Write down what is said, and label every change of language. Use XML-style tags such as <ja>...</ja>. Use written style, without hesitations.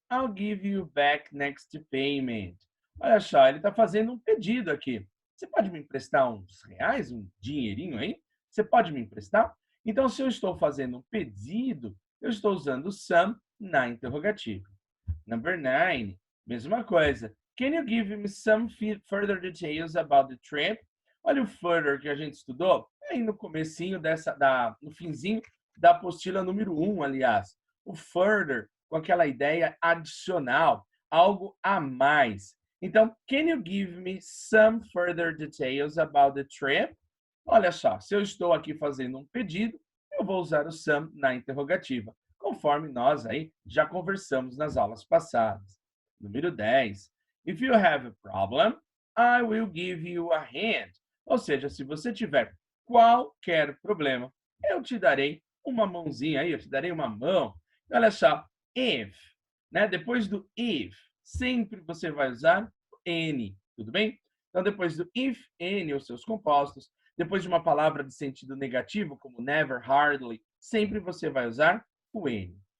<en>I'll give you back next payment.</en> <pt>Olha só, ele está fazendo um pedido aqui. Você pode me emprestar uns reais, um dinheirinho aí? Você pode me emprestar? Então, se eu estou fazendo um pedido, eu estou usando some na interrogativa.</pt> <en>Number 9,</en> <pt>mesma coisa.</pt> <en>Can you give me some further details about the trip?</en> <pt>Olha o further que a gente estudou aí no comecinho no finzinho da apostila número 1, aliás. O further com aquela ideia adicional, algo a mais. Então,</pt> <en>can you give me some further details about the trip?</en> <pt>Olha só, se eu estou aqui fazendo um pedido, eu vou usar o some na interrogativa, conforme nós aí já conversamos nas aulas passadas. Número 10.</pt> <en>If you have a problem, I will give you a hand.</en> <pt>Ou seja, se você tiver qualquer problema, eu te darei uma mãozinha aí, eu te darei uma mão. Olha só, if, né? Depois do if, sempre você vai usar any, tudo bem? Então, depois do if, any, os seus compostos, depois de uma palavra de sentido negativo, como never, hardly, sempre você vai usar o any.</pt>